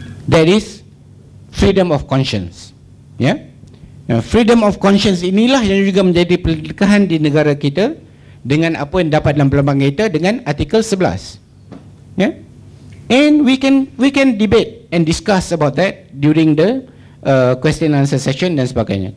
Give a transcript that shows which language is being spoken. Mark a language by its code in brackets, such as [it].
[en] That is freedom of conscience. Ya. [ms] Freedom of conscience inilah yang juga menjadi pertelingkahan di negara kita dengan apa yang dapat dalam perlembagaan kita dengan artikel 11. [en] Yeah? And we can debate and discuss about that during the question and answer session [ms] dan sebagainya.